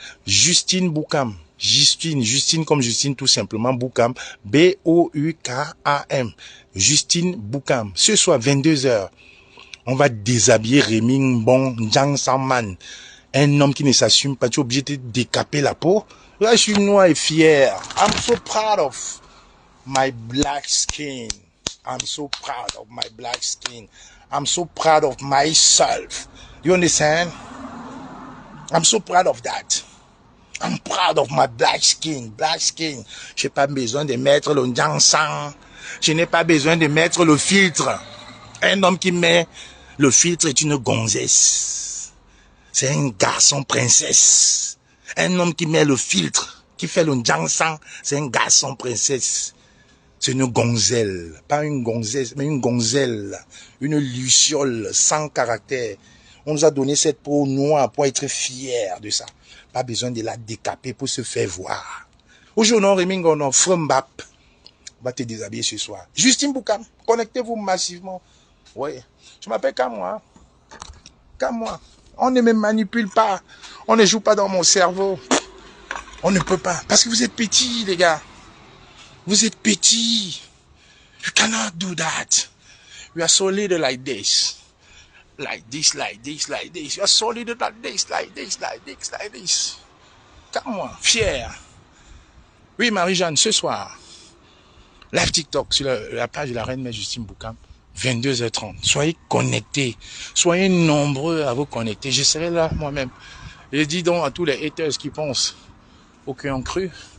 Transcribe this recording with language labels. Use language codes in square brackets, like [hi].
[fr] Justine Boukam. Justine comme Justine tout simplement, Boukam. B-O-U-K-A-M. Justine Boukam. Ce soir, 22h, on va déshabiller Rémi Mbon Njang Samman. Un homme qui ne s'assume pas, tu es obligé de décaper la peau. Là, je suis noir et fier. [en] I'm so proud of my black skin. I'm so proud of my black skin. I'm so proud of myself. You understand? I'm so proud of that. I'm proud of my black skin. Black skin. [fr] Je n'ai pas besoin de mettre le Njang. Je n'ai pas besoin de mettre le filtre. Un homme qui met le filtre est une gonzesse. C'est un garçon princesse. Un homme qui met le filtre, qui fait le Njang, c'est un garçon princesse. C'est une gonzelle, pas une gonzesse, mais une gonzelle, une luciole sans caractère. On nous a donné cette peau noire pour être fiers de ça. Pas besoin de la décaper pour se faire voir. Aujourd'hui, Rémi Ngono, Frembap, va te déshabiller ce soir. Justine Boukam, connectez-vous massivement. Oui, je m'appelle Kamwa. Kamwa. On ne me manipule pas. On ne joue pas dans mon cerveau. On ne peut pas. Parce que vous êtes petits, les gars. Vous êtes petits. [en] You cannot do that. You are so little like this. Like this, like this, like this. You are so little like this, like this, like this, like this. [fr] Kamwa, fier. Oui, Marie-Jeanne, ce soir, live TikTok sur la page de la reine mère Justine Boukam, 22h30. Soyez connectés. Soyez nombreux à vous connecter. Je serai là moi-même. Et dis donc à tous les haters qui pensent aucun cru.